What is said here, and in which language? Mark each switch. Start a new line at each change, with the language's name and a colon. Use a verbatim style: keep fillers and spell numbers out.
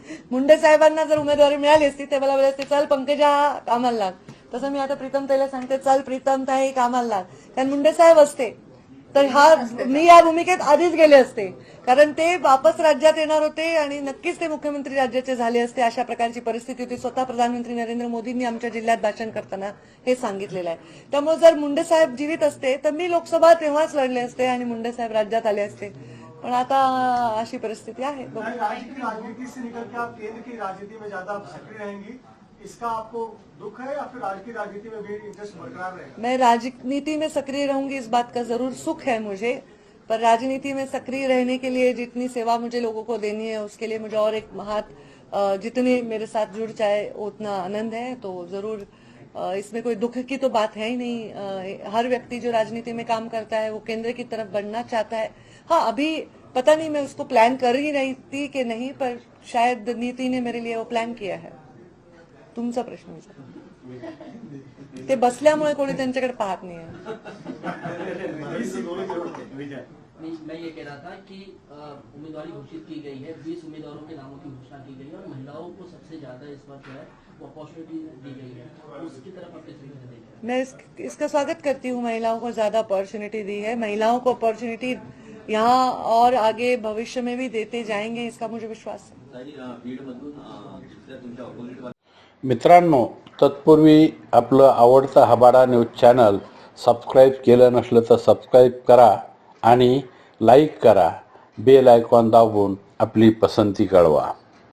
Marathi: मुंडे साहेबांना जर उमेदवारी मिळाली असती ते मला बोलले असते चल पंकजा कामाला लाग, तसं मी आता प्रीतम ताईला सांगते चल प्रीतम ताई कामाला लाग, कारण मुंडे साहेब असते तर हा मी या भूमिकेत आधीच गेले असते, कारण ते वापस राज्यात येणार होते आणि नक्कीच ते मुख्यमंत्री राज्याचे झाले असते. अशा प्रकारची परिस्थिती होती. स्वतः प्रधानमंत्री नरेंद्र मोदींनी आमच्या जिल्ह्यात भाषण करताना हे सांगितलेलं आहे. त्यामुळे जर मुंडे साहेब जीवित असते तर मी लोकसभा तेव्हाच लढले असते आणि मुंडे साहेब राज्यात आले असते, पण आता अशी परिस्थिती आहे.
Hindi: राज्य की राजनीति से निकल के आप केंद्र की राजनीति में ज्यादा सक्रिय रहेंगी, इसका आपको दुख है या फिर राज्य की राजनीति में भी इंटरेस्ट बरकरार रहेगा? मैं राजनीति में सक्रिय रहूंगी इस बात का जरूर सुख है मुझे, पर राजनीति में सक्रिय रहने के लिए जितनी सेवा मुझे लोगों को देनी है उसके लिए मुझे और एक हाथ जितने मेरे साथ जुड़ जाए उतना आनंद है. तो जरूर इसमें कोई दुख की तो बात है ही नहीं. हर व्यक्ति जो राजनीति में काम करता है वो केंद्र की तरफ बढ़ना चाहता है. हाँ, अभी पता नहीं मैं उसको प्लान कर ही रही थी कि नहीं, पर शायद नीति ने मेरे लिए वो प्लान किया है.
Marathi: तुमचा प्रश्न विचार. ते बसल्यामुळे कोणी त्यांच्याकडे पाहत नाही आहे.
Hindi: मैं ये कह रहा था कि उम्मीदवारी घोषित की गई है, बीस उम्मीदवारों के नामों की घोषणा की गई है, और महिलाओं को सबसे ज्यादा इस बार जो है अपॉर्चुनिटी दी गई है, उसकी तरफ आप किस तरीके से देख रहे हैं? मैं इस, इसका स्वागत करती हूँ। महिलाओं को ज्यादा अपॉर्चुनिटी दी है, महिलाओं को अपॉर्चुनिटी यहाँ और आगे भविष्य में भी देते जाएंगे, इसका मुझे विश्वास है।
Marathi: मित्रांनो, तत्पूर्वी आपलं आवडतं हबाडा न्यूज चॅनल सबस्क्राईब केलं नसलं तर सबस्क्राईब करा आणि लाईक करा, बेल आयकॉन दाबून आपली पसंती कळवा।